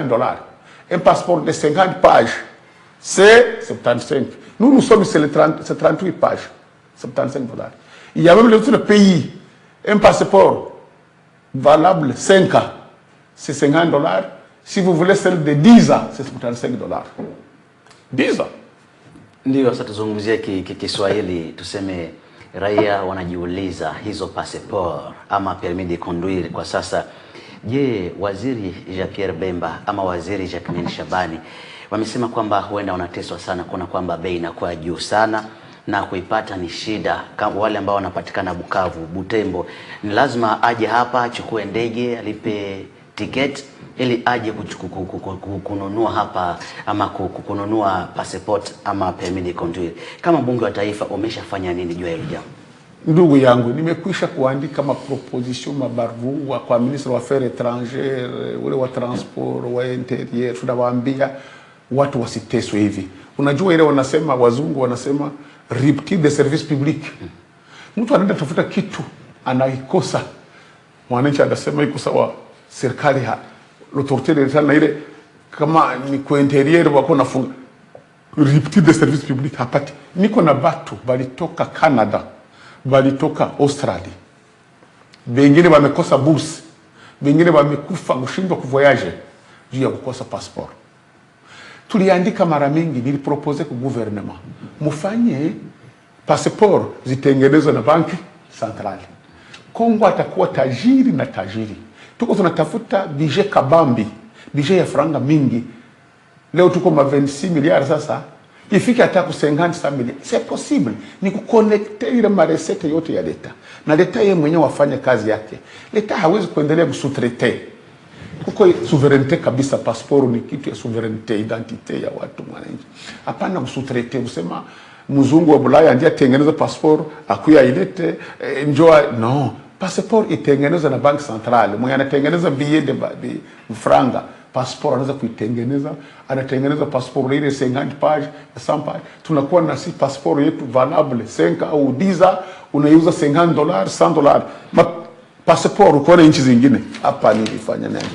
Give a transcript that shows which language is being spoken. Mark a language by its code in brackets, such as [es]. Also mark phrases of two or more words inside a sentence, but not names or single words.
[fr] Un passeport de 50 pages, c'est 75. Nous sommes sur les 38 pages, $75. Il y a même les autres pays, un passeport valable 5 ans, c'est $50. Si vous voulez celle de 10 ans, c'est $75. 10 ans. [sw] Ndio sasa tuzungumzie Kiswahili, tuseme raia wanajiuliza hizo passport ama [fr] permis de conduire [sw] kwa sasa. Je, waziri Jean-Pierre Bemba ama waziri Jacquemain Shabani wamesema kwamba huenda wanateswa sana kuna kwamba bei inakuwa juu sana na kuipata ni shida. Wale ambao wanapatikana Bukavu, Butembo, ni lazima aje hapa achukue ndege, alipe ticket ili aje kununua hapa ama kununua passport ama [fr] permis de conduire. [sw] Kama bunge wa taifa umeshafanya nini juu ya hilo jambo? Ndugu yangu, nimekwisha kuandika proposition mabarua kwa ministre wa [fr] affaires étrangères, [sw] ule wa transport, wa interior, tunawaambia watu wasiteswe hivi. Unajua ile wanasema wazungu wanasema [fr] rupture de service public. [sw] Mtu anaenda tafuta kitu anaikosa. Mwananchi anasema iko sawa, serikali [fr] l'autorité de l'État [sw] na ile kama ni kwa interior wako nafunga [fr] rupture de service public [sw] hapati. Niko na batu balitoka Canada, balitoka Australia, bengine wamekosa bourse, bengine wamekufa kushindwa kuvoyage juu ya kukosa passport. Tuliandika mara mingi, nilipropose kwa gouvernement mufanye passport zitengenezwe na banki centrale. Kongo atakuwa tajiri na tajiri. Tuko tunatafuta budget kabambi, budget ya franga mingi. Leo tuko ma 26 milliards sasa, ifike hata ku 50 milliards. [fr] C'est possible. [sw] Ni kuconnecter ile maresete yote ya leta. Na leta yeye mwenyewe afanye kazi yake. Leta hawezi kuendelea kusoutraiter. Kuko souveraineté kabisa, passeport ni kitu ya souveraineté, identité ya watu mwananchi. Hapana kusoutraiter, usema mzungu wa Bulaya ndiye atengeneza passport, akuya ilete, njoo no. Passport itengenezwa na bank centrale. Mwenye anatengeneza [fr] billet de [sw] franga, passport anaweza kuitengeneza, anatengeneza passport ile 50 page, 100 page. Tunakuwa na si passport yetu valable 5 au 10, unaiuza $50, $100. Passport uko na nchi zingine, hapa nilifanya nini?